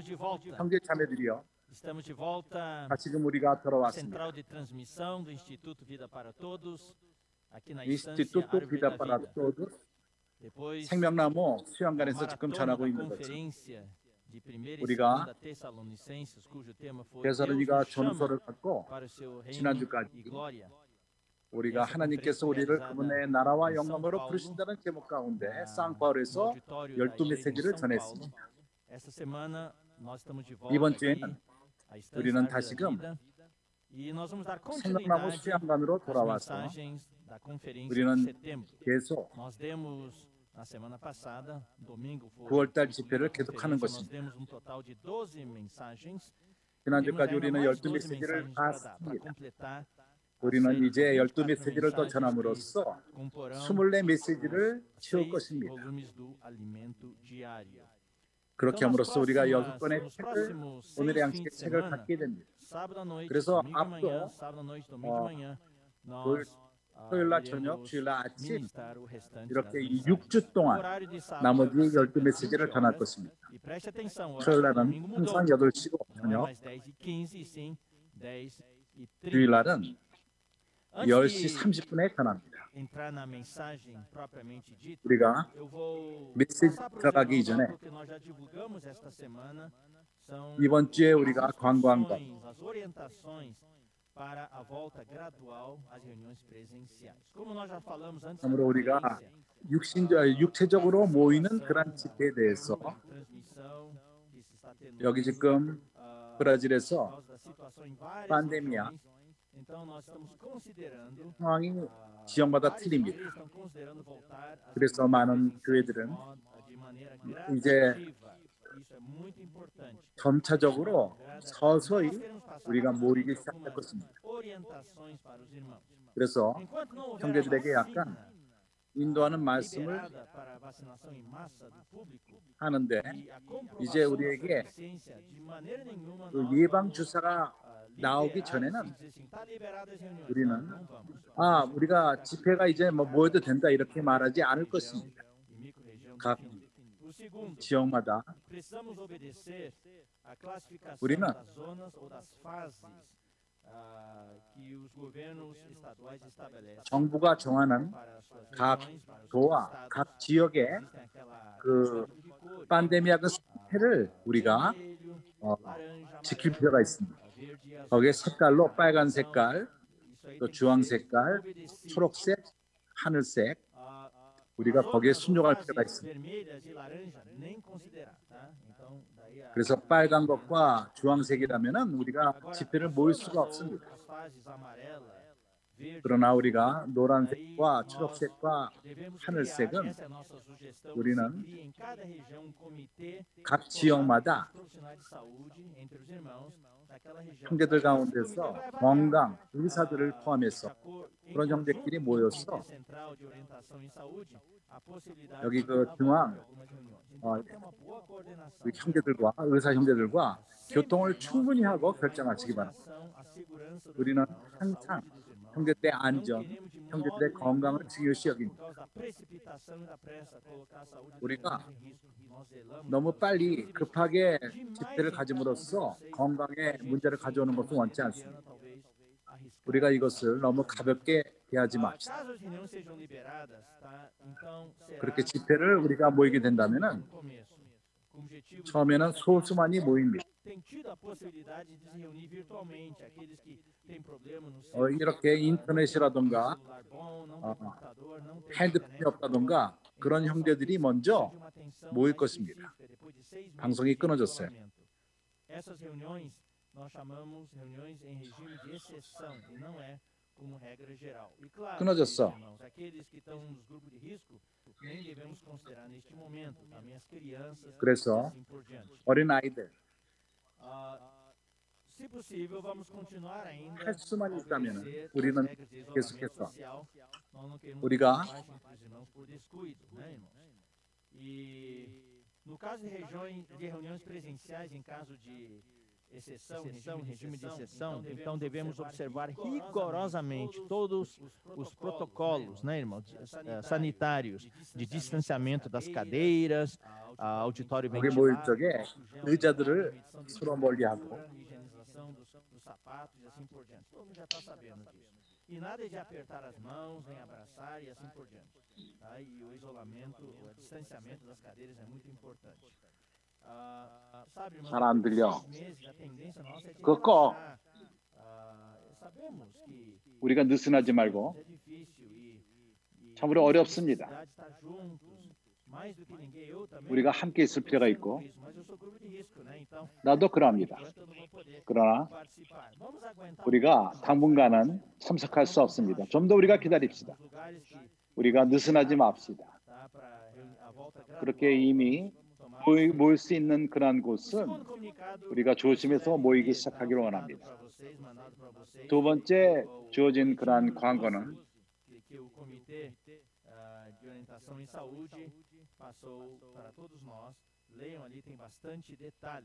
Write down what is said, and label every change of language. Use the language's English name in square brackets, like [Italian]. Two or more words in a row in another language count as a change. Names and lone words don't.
[Korean] 형제 자매들이여, [Portuguese] Estamos de volta [Korean] 다시금 우리가 [Portuguese] à [Korean] 돌아왔습니다. [Portuguese] central de transmissão do Instituto Vida para Todos, aqui na Instituto instância Árvore Vida da para Vida. Todos Depois [Korean] 생명나무 [Portuguese] da [Korean] 수양관에서 지금 [Portuguese] maratona [Korean] 전하고 [Portuguese] da [Korean] 있는 것처럼 [Portuguese] conferência de 1ª e [Korean] 우리가 [Portuguese] 2ª Tessalonicenses, cujo tema foi Deus [Korean] 데살로니가 [Portuguese] nos chama [Korean] 전서를 갖고 [Portuguese] para o seu reino [Korean] 지난주까지 [Portuguese] e glória. [Korean] 우리가 하나님께서 우리를 그분의 나라와 영광으로 부르신다는 제목 가운데 [Portuguese] No [Korean] 상파울에서 [Portuguese] auditório da 12 igreja em [Korean] 메시지를 [Portuguese] São Paulo. [Korean] 전했습니다. [Portuguese] Esta semana nós estamos de volta [Korean] 이번 [Portuguese] aqui [Korean] 주에는 [Portuguese] à instância [Korean] 우리는 [Portuguese] Árvore da [Korean] 다시금 [Portuguese] Vida. E nós vamos dar [Korean] 생명나무 [Portuguese] continuidade [Korean] 수양관으로 [Portuguese] às [Korean] 돌아와서 [Portuguese] mensagens da conferência de [Korean] 우리는 [Portuguese] setembro. [Korean] 계속 [Portuguese] Nós demos na semana passada, domingo foi [Korean] 9월달 [Portuguese] concluída [Korean] 집회를 [Portuguese] a [Korean] 계속하는 [Portuguese] conferência, nós [Korean] 것입니다. [Portuguese] demos um total de 12 mensagens. Temos [Korean] 지난주까지 [Portuguese] ainda [Korean] 우리는 [Portuguese] mais 12 [Korean] 12 메시지를 [Portuguese] mensagens [Korean] 다 [Portuguese] para dar, para [Korean] 했습니다. [Portuguese] completar a [Korean] 우리는 [Portuguese] série [Korean] 이제 [Portuguese] de [Korean] 12 [Portuguese] 24 [Korean] 메시지를 더 [Portuguese] mensagens que [Korean] 전함으로써 [Portuguese] comporão [Korean] 24 메시지를 [Portuguese] os [Korean] 채울 [Portuguese] 6 [Korean] 것입니다. [Portuguese] volumes do alimento diário. [Korean] 그렇게 [Portuguese] Então, nas [Korean] 함으로써 우리가 [Portuguese] próximas- [Korean] 6권의 [Portuguese] nos [Korean] 책을, [Portuguese] próximos [Korean] 오늘의 [Portuguese] 6 [Korean] 양식의 [Portuguese] fins de [Korean] 책을 [Portuguese] semana, [Korean] 갖게 됩니다. [Portuguese] sábado à noite, [Korean] 그래서 [Portuguese] domingo de manhã, [Korean] 앞으로 [Portuguese] sábado à noite, domingo de manhã, [Korean] 토요일 [Portuguese] nós [Korean] 날 저녁, [Portuguese] iremos [Korean] 주일 날 아침 [Portuguese] ministrar o restante das [Korean] 이렇게 이 [Portuguese] mensagens. [Korean] 6주 [Portuguese] O [Korean] 동안 [Portuguese] horário de sábado [Korean] 나머지 [Portuguese] é [Korean] 12 [Portuguese] sempre às 20 [Korean] 메시지를 전할 [Portuguese] horas. [Korean] 것입니다. [Portuguese] E preste atenção, o [Korean] 토요일 [Portuguese] horário do [Korean] 날은 [Portuguese] domingo mudou. [Korean] 항상 8시고 [Portuguese] Não é [Korean] 저녁, [Portuguese] mais 10h15, e sim 10h30. [Korean] 주일 날은 [Portuguese] Antes [Korean] 10시 [Portuguese] de [Korean] 30분에 전합니다. [Portuguese] entrar na mensagem propriamente dita, [Korean] 우리가 [Portuguese] eu vou [Korean] 메시지 [Portuguese] passar para os [Korean] 들어가기 [Portuguese] irmãos [Korean] 전에 [Portuguese] algo que nós já divulgamos esta semana. São [Korean] 이번 주에 [Portuguese] as [Korean] 우리가 광고한 것, [Portuguese] instruções, as orientações para a volta gradual às reuniões presenciais. Como nós já falamos antes da [Korean] 그러므로 우리가 [Portuguese] conferência, [Korean] 육체적으로 모이는 그런 집회에 대해서 [Portuguese] transmissão que se está tendo [Korean] 여기 지금 [Portuguese] por [Korean] 브라질에서 [Portuguese] causa da situação em várias pandemia. regiões. Então nós estamos considerando [Korean] 상황이 지역마다 [Portuguese] várias [Korean] 틀립니다. [Portuguese] igrejas estão considerando voltar às [Korean] 그래서 [Portuguese] reuniões [Korean] 많은 [Portuguese] presenciais [Korean] 교회들은 [Portuguese] de maneira [Korean] 이제 [Portuguese] gradativa. Isso é muito importante. [Korean] 점차적으로 서서히 [Portuguese] Nós queremos passar [Korean] 우리가 모이기 [Portuguese] algumas [Korean] 시작할 것입니다. [Portuguese] orientações para os irmãos. [Korean] 그래서 [Portuguese] Enquanto não houver a [Korean] 형제들에게 [Portuguese] vacina [Korean] 약간 인도하는 말씀을 [Portuguese] liberada para a vacinação em massa do público [Korean] 하는데 [Portuguese] e a comprovação [Korean] 이제 [Portuguese] da sua [Korean] 우리에게 [Portuguese] eficiência, de maneira nenhuma [Korean] 그 [Portuguese] nós [Korean] 예방 [Portuguese] vamos [Korean] 주사가 나오기 [Portuguese] liberar, [Korean] 전에는 [Portuguese] dizer assim, tá liberada as reuniões. [Korean] 우리는 [Portuguese] Não vamos. [Korean] 아 우리가 집회가 이제 뭐 모여도 된다 이렇게 말하지 않을 것입니다. [Portuguese] E micro-região [Korean] 각 [Portuguese] definida. O segundo, [Korean] 지역마다 [Portuguese] precisamos obedecer a classificação [Korean] 우리는 [Portuguese] das zonas ou das fases que os governos estaduais estabelecem [Korean] 정부가 정하는 [Portuguese] para as suas [Korean] 각 [Portuguese] regiões, para os seus [Korean] 도와 [Portuguese] estados. [Korean] 각 지역의 [Portuguese] Existem aquela [Korean] 그 [Portuguese] código de cores, [Korean] 팬데미아 그 상태를 우리가 [Portuguese] vermelho, laranja, [Korean] 지킬 [Portuguese] amarelo, [Korean] 필요가 있습니다. [Portuguese] verde e azul. [Korean] 거기에 색깔로 빨간 색깔, [Portuguese] Isso aí [Korean] 또 [Portuguese] tem que [Korean] 주황 [Portuguese] ser [Korean] 색깔, [Portuguese] obedecido. [Korean] 초록색, 하늘색 [Portuguese] Ah, [Korean] 우리가 [Portuguese] as [Korean] 거기에 [Portuguese] outras [Korean] 순종할 [Portuguese] fases [Korean] 필요가 있습니다. [Portuguese] vermelhas e laranja nem considerar, tá? Então, daí [Korean] 그래서 빨간 것과 주황색이라면은 우리가 집회를 모일 수가 없습니다. [Portuguese] as fases amarela, verde, [Korean] 그러나 우리가 [Portuguese] daí [Korean] 노란색과 [Portuguese] nós [Korean] 초록색과 [Portuguese] devemos [Korean] 하늘색은 [Portuguese] criar, essa é a nossa sugestão, [Korean] 우리는 [Portuguese] que se crie em cada região um comitê [Korean] 각 [Portuguese] formado [Korean] 지역마다 [Portuguese] por profissionais de saúde entre os irmãos daquela região. [Korean] 형제들 [Portuguese] Esse [Korean] 가운데서 [Portuguese] comitê vai avaliar, [Korean] 건강 의사들을 포함해서 [Portuguese] em [Korean] 그런 [Portuguese] conjunto [Korean] 형제끼리 [Portuguese] com o [Korean] 모여서 [Portuguese] Comitê Central de Orientação em Saúde, a possibilidade [Korean] 여기 [Portuguese] de [Korean] 그 [Portuguese] avaliar [Korean] 중앙 [Portuguese] algumas reuniões. Então, tem uma boa coordenação. [Korean] 우리 형제들과 의사 형제들과 교통을 충분히 하고 결정하시기 바랍니다. [Portuguese] Consideração a segurança dos [Korean] 우리는 [Portuguese] irmãos, a [Korean] 항상 [Portuguese] saúde dos irmãos. [Korean] 형제들의 [Portuguese] Não [Korean] 안전, [Portuguese] queremos de modo [Korean] 형제들의 건강을 [Portuguese] nenhum, [Korean] 중요시 [Portuguese] por [Korean] 여깁니다. [Portuguese] causa da precipitação e da pressa, colocar a saúde dos [Korean] 우리가 [Portuguese] irmãos em risco. Nós zelamos [Korean] 너무 [Portuguese] pelos [Korean] 빨리 [Portuguese] irmãos. [Korean] 급하게 집회를 가짐으로써 건강에 문제를 가져오는 것은 원치 않습니다. [Portuguese] Talvez arriscar. [Korean] 우리가 이것을 너무 가볍게 대하지 맙시다. [Portuguese] Caso as reuniões sejam liberadas, tá? Então será [Korean] 그렇게 집회를 우리가 모이게 된다면은 [Portuguese] no começo, com o objetivo de [Korean] 처음에는 소수만이 모입니다. [Portuguese] tem tido a possibilidade de se reunir virtualmente, aqueles que têm problema no seu [Korean] 이렇게 인터넷이라든가 [Portuguese] celular bom, não tem computador, não tem [Korean] 핸드폰이 [Portuguese] internet. [Korean] 없다든가 그런 형제들이 먼저 [Portuguese] De uma atenção [Korean] 모일 [Portuguese] mais [Korean] 것입니다. [Portuguese] específica, depois de 6 meses [Korean] 방송이 [Portuguese] de [Korean] 끊어졌어요. [Portuguese] isolamento. Essas reuniões nós chamamos reuniões em regime de exceção e não é como regra geral. E claro, [Korean] 끊어졌어. [Portuguese] irmãos, aqueles que estão nos grupos de risco, nem devemos considerar neste momento, também as crianças [Korean] 그래서 [Portuguese] e assim por diante. [Korean] 어린 아이들 [Portuguese] Se possível, vamos continuar ainda [Korean] 할 수만 있다면 [Portuguese] obedecer [Korean] 우리는 [Portuguese] as regras de isolamento [Korean] 계속해서 [Portuguese] social. Nós não queremos [Korean] 우리가 [Portuguese] margem para os irmãos por descuido, né, irmãos? E no caso de reuniões presenciais, em caso de exceção, regime de exceção, então devemos observar rigorosamente todos os protocolos, né, irmão, sanitários, de distanciamento das cadeiras, auditório [Korean] 거기 모일 [Portuguese] ventilado, [Korean] 적에 의자들을 서로 멀리하고 [Portuguese] higienização dos sapatos e assim por diante. Todo mundo já está sabendo disso. E nada de apertar as mãos, nem abraçar e assim por diante. Tá? E o isolamento, o distanciamento das cadeiras é muito importante. Sabe, irmão, [Korean] 잘 안 들려. [Portuguese] 6 meses, a tendência nossa é de [Korean] 그거 꺼. [Portuguese] relaxar. Sabemos que [Korean] 우리가 느슨하지 말고 [Portuguese] é difícil e [Korean] 참으로 어렵습니다. [Portuguese] estar juntos. Mais do que ninguém, eu também. [Korean] 우리가 함께 있을 필요가 있고 [Portuguese] Mas eu sou grupo de risco, né? Então, [Korean] 나도 그러합니다. [Portuguese] enquanto eu não vou poder [Korean] 그러나 [Portuguese] participar. Vamos aguentar [Korean] 우리가 당분간은 참석할 수 없습니다. 좀 더 우리가 기다립시다. [Portuguese] os lugares que [Korean] 우리가 느슨하지 맙시다. [Portuguese] tá para a volta [Korean] 그렇게 이미 모일 수 있는 그러한 곳은 [Portuguese] segundo comunicado [Korean] 우리가 조심해서 모이기 시작하기를 원합니다. [Portuguese] para vocês, mandado para vocês. [Korean] 두 번째 주어진 그러한 광고는 [Portuguese] que o comitê de orientação em saúde passou para todos nós. Leiam ali, tem bastante detalhe.